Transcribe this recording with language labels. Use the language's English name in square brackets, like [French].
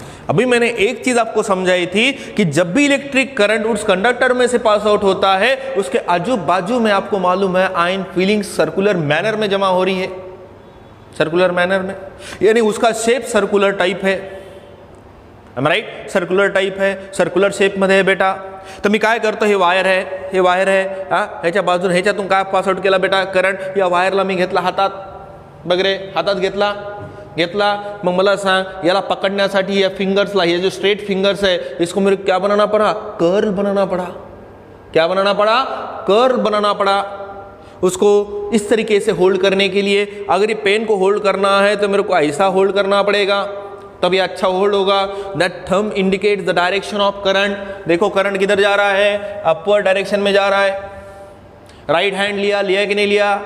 [Hindi] अभी मैंने एक चीज आपको समझाई थी कि जब भी इलेक्ट्रिक करंट उस कंडक्टर में से पास आउट होता है, उसके आजू बाजू में आपको मालूम है आयन फीलिंग सर्कुलर मैनर में जमा हो रही है, सर्कुलर मैनर में, यानी उसका शेप सर्कुलर टाइप है, राइट? सर्कुलर टाइप है, [Marathi] सर्कुलर शेप मध्ये आहे बेटा। तर मी काय करतो, हे वायर आहे, ह्याच्या बाजून ह्याच्यातून काय पास आउट केला बेटा करंट, या वायरला मी घेतला हातात, बघ रे, हातात घेतला, मग मला सांग याला पकड़ण्यासाठी या फिंगर्सला, [Hindi] ये जो स्ट्रेट फिंगर्स है, इसको मेरे क्या बनाना पड़ा? कर्ल बनाना पड़ा। क्या बनाना पड़ा? कर्ल बनाना पड़ा। उसको इस तरीके से होल्ड करने के लिए, अगर ये पेन को होल्ड करना है तो मेरे को ऐसा होल्ड करना पड़ेगा, तब ये अच्छा होल्ड होगा। [English] That thumb indicates the direction of current. [Hindi] देखो करंट किधर जा रहा है? अपवर्ड डायरेक्शन में जा रहा है। राइट हैंड लिया कि नहीं लिया?